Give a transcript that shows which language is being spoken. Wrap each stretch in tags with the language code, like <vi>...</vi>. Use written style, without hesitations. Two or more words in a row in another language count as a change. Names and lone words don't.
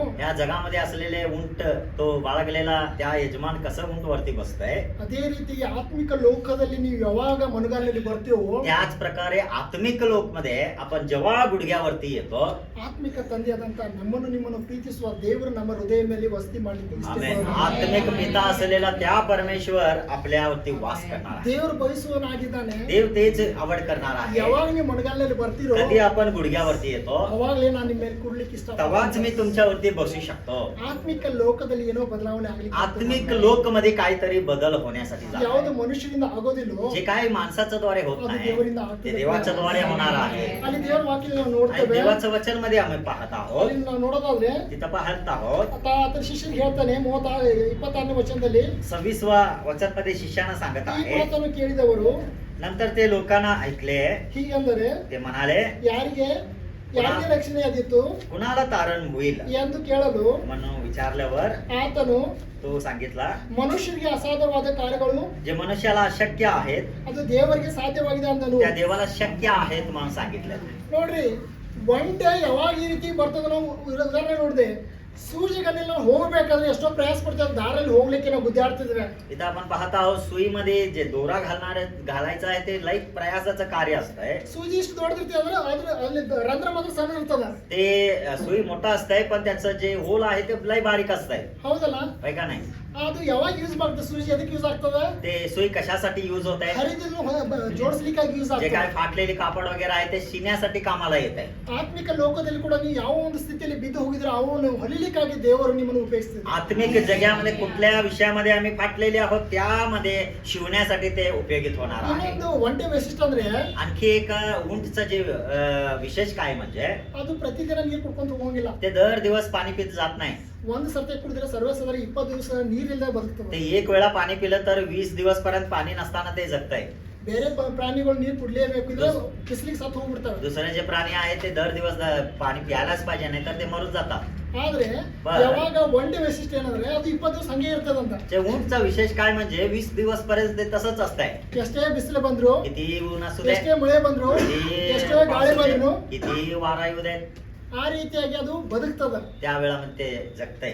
<mr>या जगामध्ये असलेले उंट तो बाळगलेला त्या यजमान कसं उंट वरती बसतंय</mr> <kn>ಅದೇ ರೀತಿ ಆತ್ಮಿಕ ಲೋಕದಲ್ಲಿ ನೀವು ಯಾವಾಗ ಮನುಗಾಲಿನಲ್ಲಿ ಬರ್ತೀವೋ</kn> <mr>त्याच प्रकारे आत्मिक लोक मध्ये आपण जेव्हा गुडघ्यावरती येतो</mr> <kn>ಆತ್ಮಿಕ ತಂದೆಯಾದಂತ ನಮ್ಮನ್ನು ನಿಮ್ಮನ್ನು ಪ್ರೀತಿಸುವ ದೇವರು ನಮ್ಮ ಹೃದಯ ಮೇಲೆ ವಸತಿ ಮಾಡಲಿಕ್ಕೆ</kn> <mr>आमेन.</mr> <kn>ಇಷ್ಟಪಡುತ್ತಾನೆ.</kn> <mr>आत्मिक पिता असलेला त्या परमेश्वर आपल्यावरती वास करणार आहे.</mr> <kn>ದೇವರು ಬಯಸುವನಾಗಿದ್ದಾನೆ.</kn> <mr>देव तेच आवड करणार आहे.</mr> <kn>ಯಾವಾಗ ನೀವು ಮನುಗಾಲಿನಲ್ಲಿ ಬರ್ತೀರೋ</kn> <mr>कधी आपण गुडघ्यावरती येतो</mr> <kn>ಅವಾಗಲೇ ನಾನು ನಿಮ್ಮ ಮೇಲೆ ಕೂಡ್ಲಿಕ್ಕೆ</kn> <mr>तेव्हाच मी</mr> <kn>ಇಷ್ಟಪಡ್ತೀನಿ.</kn> <mr>तुमच्यावरती बसू शकतो.</mr> <kn>ಆತ್ಮಿಕ ಲೋಕದಲ್ಲಿ ಏನೋ ಬದಲಾವಣೆ ಆಗಲಿಕ್ಕೆ</kn> <mr>आत्मिक लोक मध्ये काहीतरी बदल होण्यासाठी जात</mr> <kn>ಯಾವುದು</kn> <mr>आहे.</mr> <kn>ಮನುಷ್ಯರಿಂದ ಆಗೋದಿಲ್ಲೋ</kn> <mr>जे काही माणसाच्या द्वारे होत</mr> <kn>ಅದು</kn> <mr>नाही</mr> <kn>ದೇವರಿಂದ</kn> <mr>ते</mr> <kn>ಆಗ್ತದೆ.</kn> <mr>देवाच्या द्वारे होणार आहे.</mr> <kn>ಅಲ್ಲಿ ದೇವರ ವಾಕ್ಯ ನಾವು</kn> <mr>आणि</mr> <kn>ನೋಡ್ತೇವೆ.</kn> <mr>देवाचं वचन मध्ये आम्ही पाहत आहोत,</mr> <kn>ಅಲ್ಲಿ ನಾವು ನೋಡೋದಾದ್ರೆ</kn> <mr>तिथं पाहत आहोत.</mr> <kn>आता ಆತನ ಶಿಷ್ಯರಿಗೆ ಹೇಳ್ತಾನೆ 26ನೇ ವಚನದಲ್ಲಿ</kn> <mr>26वा वचन मध्ये शिष्यानं सांगत</mr> <kn>ಈ</kn> <mr>आहे.</mr> <kn>ಮಾತನ್ನು ಕೇಳಿದವರು</kn> <mr>नंतर ते लोकांना ऐकले,</mr> <kn>ಹೀಗೆಂದರೆ</kn> <mr>ते म्हणाले</mr> <kn>ಯಾರಿಗೆ ರಕ್ಷಣೆ ಆಗಿತ್ತು</kn> <mr>कुणाला तारण होईल</mr> <kn>ಎಂದು ಕೇಳಲು</kn> <mr>म्हणून विचारल्यावर</mr> <kn>ಆತನು</kn> <mr>तो सांगितला,</mr> <kn>ಮನುಷ್ಯರಿಗೆ ಅಸಾಧ್ಯವಾದ ಕಾರ್ಯಗಳು</kn> <mr>जे मनुष्याला अशक्य आहेत</mr> <kn>ಅದು ದೇವರಿಗೆ ಸಾಧ್ಯವಾಗಿದೆ ಅಂದನು.</kn> <mr>त्या देवाला शक्य आहेत म्हणून सांगितलं.</mr> <kn>ನೋಡ್ರಿ ಒಂಟೆ ಯಾವಾಗ ಈ ರೀತಿ ಬರ್ತದ ನಾವು ಉದಾಹರಣೆ ನೋಡಿದೆ. ಸೂಜಿಗಲ್ಲಿ ನಾವು ಹೋಗ್ಬೇಕಾದ್ರೆ ಎಷ್ಟೋ ಪ್ರಯಾಸ ಪಡ್ತೇವೆ, ದಾರಲ್ಲಿ ಹೋಗ್ಲಿಕ್ಕೆ ನಾವು ಗುದ್ದಾಡ್ತಿದ್ವಿ.</kn> <mr>इथं आपण पाहत आहोत सुईमध्ये जे दोरा घालायचं आहे ते लई प्रयासाचं कार्य असतंय.</mr> <kn>ಸೂಜಿ ಇಷ್ಟು ದೊಡ್ಡದಿರ್ತದೆ ಅಂದ್ರೆ ಅದ್ರ ಅಲ್ಲಿ ರಂಧ್ರ ಮಾತ್ರ ಸಣ್ಣ ಇರ್ತದ.</kn> <mr>ते सुई मोठा असतंय पण त्याचं जे होल आहे ते लई बारीक असतंय,</mr> <kn>ಹೌದಲ್ಲ?</kn> <mr>होय का नाही?</mr> <kn>ಅದು ಯಾವಾಗ ಯೂಸ್ ಮಾಡ್ತದೆ ಸೂಜಿ? ಅದಕ್ಕೆ ಯೂಸ್ ಆಗ್ತದ</kn> <mr>ते सुई कशासाठी युज होत आहे?</mr> <kn>ಹರಿದಿದ್ದು ಜೋಡಿಸ್ಲಿಕ್ಕಾಗಿ ಯೂಸ್</kn> <mr>जे</mr> <kn>ಆಗ್ತದೆ.</kn> <mr>काय फाटलेले कापड वगैरे आहे ते शिण्यासाठी कामाला येत आहे.</mr> <kn>ಆತ್ಮಿಕ ಲೋಕದಲ್ಲಿ ಕೂಡ ನೀವು ಯಾವ ಒಂದು ಸ್ಥಿತಿಯಲ್ಲಿ ಬಿದ್ದು ಹೋಗಿದ್ರೆ ಅವನು ಹೊಲಿಲಿಕ್ಕಾಗಿ ದೇವರು ನಿಮ್ಮನ್ನು ಉಪಯೋಗಿಸ್ತಿದೆ.</kn> <mr>आत्मिक जगामध्ये कुठल्या विषयामध्ये आम्ही फाटलेले आहोत त्यामध्ये शिवण्यासाठी ते उपयोगित होणार आहे.</mr> <kn>ಇನ್ನೊಂದು ಒಂಟೆ ವೈಶಿಷ್ಟ್ಯ ಅಂದ್ರೆ</kn> <mr>आणखी एक उंटचं जे विशेष काय म्हणजे</mr> <kn>ಅದು ಪ್ರತಿದಿನ ನೀರು ಕುಡ್ಕೊಂತ ಹೋಗಂಗಿಲ್ಲ.</kn> <mr>ते दर दिवस पाणी पित जात नाही.</mr> <kn>ಒಂದು ಸರ್ತಿ ಕುಡಿದ್ರೆ ಸರ್ವೇಸಾಧಾರಣ 20 ದಿವಸ ನೀರಿಲ್ಲದೆ ಬದುಕ್ತದೆ.</kn> <mr>ते एक वेळा पाणी पिलं तर 20 दिवस पर्यंत पाणी नसताना ते जगतंय.</mr> <kn>ಬೇರೆ ಪ್ರಾಣಿಗಳು ನೀರು ಕುಡ್ಲೇಬೇಕು ಇದ್ರೆ ಬಿಸಿಲಿಗೆ ಸತ್ತು ಹೋಗ್ಬಿಡ್ತವೆ.</kn> <mr>दुसरे जे प्राणी आहेत ते दर दिवस पाणी प्यायलाच पाहिजे, नाही तर ते मरून जातात.</mr> <kn>ಆದ್ರೆ</kn> <mr>बरं.</mr> <kn>ಯಾವಾಗ ಒಂಟೆ ವೈಶಿಷ್ಟ್ಯ ಏನಂದ್ರೆ ಅದು 20 ದಿವಸ ಹಂಗೆ ಇರ್ತದಂತ.</kn> <mr>ते उंटचा विशेष काय म्हणजे 20 दिवस पर्यंत ते तसंच असतंय.</mr> <kn>ಎಷ್ಟೇ ಬಿಸಿಲು ಬಂದ್ರು,</kn> <mr>किती ऊन असू दे,</mr> <kn>ಎಷ್ಟೇ ಮಳೆ ಬಂದ್ರು, ಎಷ್ಟೇ ಗಾಳಿ ಬಂದ್ರು</kn> <mr>किती वारा येऊ दे,</mr> <kn>ಆ ರೀತಿಯಾಗಿ ಅದು ಬದುಕ್ತದ.</kn> <mr>त्या वेळामध्ये ते जगतंय.</mr>